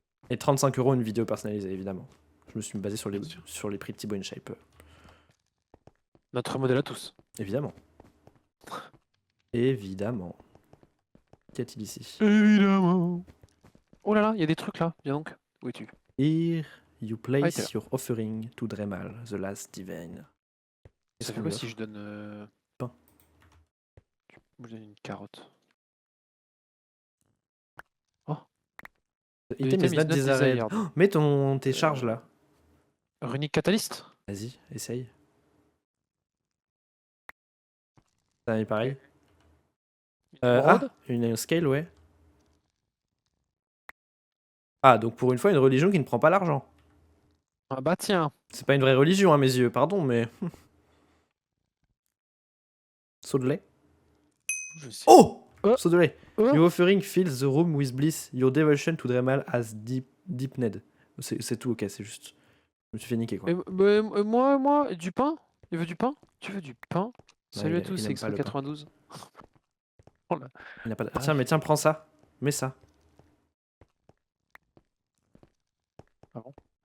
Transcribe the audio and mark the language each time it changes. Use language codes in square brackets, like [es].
[fr] Et 35 € une vidéo personnalisée, évidemment. Je me suis basé sur les prix de Thibaut InShape. Notre modèle à tous. Évidemment. Évidemment. Qu'y a-t-il ici? Évidemment. Oh là là, il y a des trucs là. Viens donc. Où es-tu? [en] Here you [fr] Ah, t'es là. [en] place your offering to Dremal, the last divine. [fr] Et ça fait quoi si je donne... Pain. Je vous donne une carotte. [en] The item is not desired. [fr] Oh, mets tes charges là. [en] Runic Catalyst. [fr] Vas-y, essaye. Ça est pareil. Émeraude. Une scale, ouais. Ah, donc pour une fois, une religion qui ne prend pas l'argent. Ah bah tiens. C'est pas une vraie religion à mes yeux, pardon, mais. Saut de lait. Je sais. Oh, Oh. Saut de lait. Oh. [en] Your offering fills the room with bliss. Your devotion to Dremal has deepened. [fr] C'est tout, ok, c'est juste. Je me suis fait niquer quoi. Moi, du pain. Il veut du pain. Tu veux du pain? Salut à tous, c'est il aime pas le pain. X92. Il n'a pas de... Tiens, mais tiens, prends ça. Mets ça. Ah bon?